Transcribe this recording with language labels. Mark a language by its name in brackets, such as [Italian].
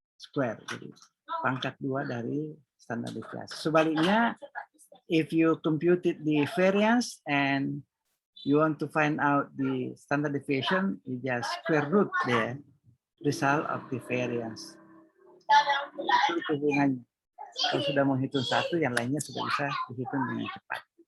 [Indonesian] Jadi pangkat 2 dari standar deviasi. Sebaliknya, [English] if you computed the variance and you want to find out the standard deviation, you just square root the result of the variance. [Indonesian] Itu hubungannya. Kalau sudah menghitung satu, yang lainnya sudah bisa dihitung dengan cepat.